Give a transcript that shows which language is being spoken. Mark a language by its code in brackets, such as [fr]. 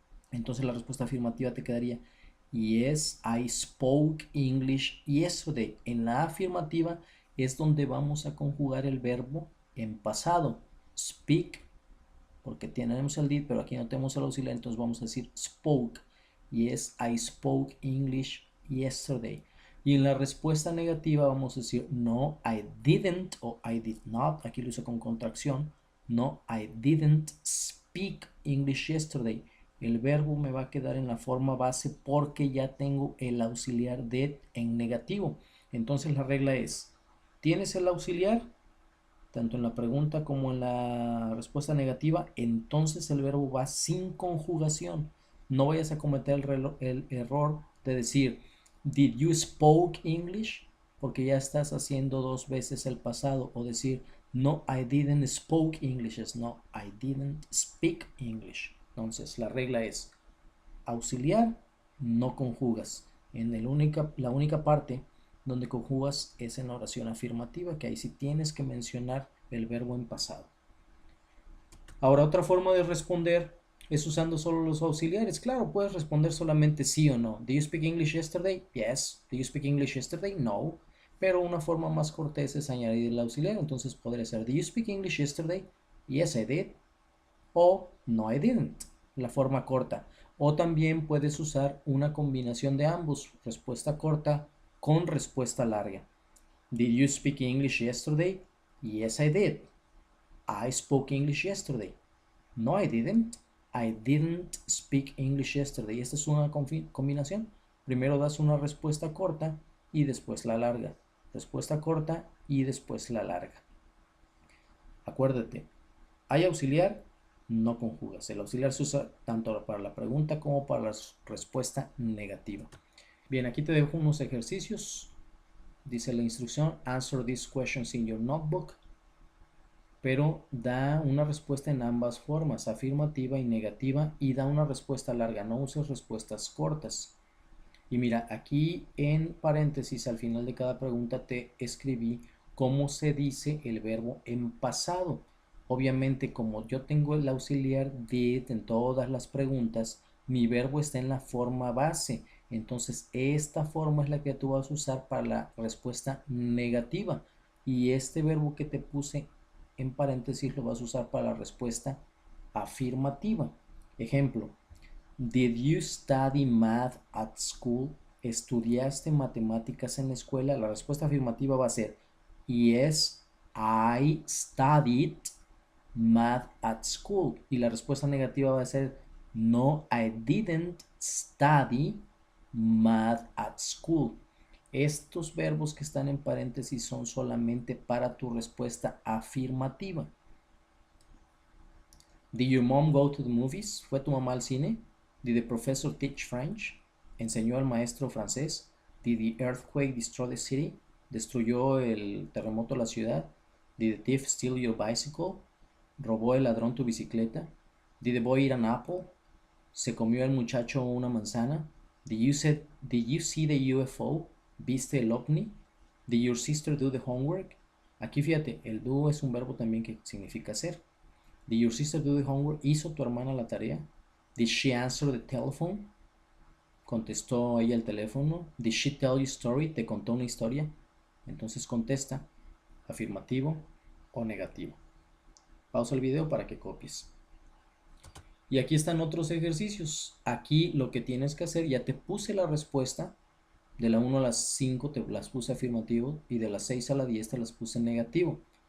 [es] Entonces la respuesta afirmativa te quedaría [en] Yes, I spoke English yesterday. [es] En la afirmativa es donde vamos a conjugar el verbo en pasado. Speak, porque tenemos el did, pero aquí no tenemos el auxiliar, entonces vamos a decir spoke. [en] Yes, I spoke English yesterday. [es] Y en la respuesta negativa vamos a decir no, [en] I didn't [es] o [en] I did not. [es] Aquí lo uso con contracción. [en] No, I didn't speak English yesterday. [es] El verbo me va a quedar en la forma base porque ya tengo el auxiliar did en negativo. Entonces la regla es, ¿tienes el auxiliar? Tanto en la pregunta como en la respuesta negativa, entonces el verbo va sin conjugación. No vayas a cometer el error de decir, [en] Did you spoke English? [es] Porque ya estás haciendo dos veces el pasado. O decir, [en] no, I didn't spoke English. [es] Es [en] no, I didn't speak English. [es] Entonces la regla es auxiliar, no conjugas. La única parte donde conjugas es en la oración afirmativa, que ahí sí tienes que mencionar el verbo en pasado. Ahora, otra forma de responder es usando solo los auxiliares. Claro, puedes responder solamente sí o no. [en] ¿Do you speak English yesterday? Yes. ¿Do you speak English yesterday? No. [es] Pero una forma más cortés es añadir el auxiliar. Entonces podría ser, [en] ¿Do you speak English yesterday? Yes, I did. [es] O no, [en] I didn't, [es] la forma corta. O también puedes usar una combinación de ambos, respuesta corta con respuesta larga. [en] Did you speak English yesterday? Yes, I did. I spoke English yesterday. No, I didn't. I didn't speak English yesterday. [es] Esta es una combinación. Primero das una respuesta corta y después la larga. Respuesta corta y después la larga. Acuérdate, hay auxiliar, no conjugas. El auxiliar se usa tanto para la pregunta como para la respuesta negativa. Bien, aquí te dejo unos ejercicios. Dice la instrucción, [en] answer these questions in your notebook. [es] Pero da una respuesta en ambas formas, afirmativa y negativa, y da una respuesta larga. No uses respuestas cortas. Y mira, aquí en paréntesis al final de cada pregunta te escribí cómo se dice el verbo en pasado. Obviamente, como yo tengo el auxiliar did en todas las preguntas, mi verbo está en la forma base. Entonces, esta forma es la que tú vas a usar para la respuesta negativa. Y este verbo que te puse en paréntesis lo vas a usar para la respuesta afirmativa. Ejemplo. [en] Did you study math at school? [es] ¿Estudiaste matemáticas en la escuela? La respuesta afirmativa va a ser [en] yes, I studied math at school. [es] Y la respuesta negativa va a ser no, [en] I didn't study math at school. [es] Estos verbos que están en paréntesis son solamente para tu respuesta afirmativa. [en] Did your mom go to the movies? [es] ¿Fue tu mamá al cine? [en] Did the professor teach French? [es] ¿Enseñó al maestro francés? [en] Did the earthquake destroy the city? [es] ¿Destruyó el terremoto la ciudad? [en] Did the thief steal your bicycle? [es] ¿Robó el ladrón tu bicicleta? [en] Did the boy eat an apple? [es] ¿Se comió el muchacho una manzana? [en] Did you see the UFO? [es] ¿Viste el ovni? [en] Did your sister do the homework? [es] Aquí fíjate, el do es un verbo también que significa hacer. [en] Did your sister do the homework? [es] ¿Hizo tu hermana la tarea? [en] Did she answer the telephone? [es] ¿Contestó ella el teléfono? [en] Did she tell you a story? [es] ¿Te contó una historia? Entonces contesta afirmativo o negativo. Pausa el video para que copies. Y aquí están otros ejercicios. Aquí lo que tienes que hacer, ya te puse la respuesta. De la 1 a las 5 te las puse afirmativo y de las 6 a la 10 te las puse negativo.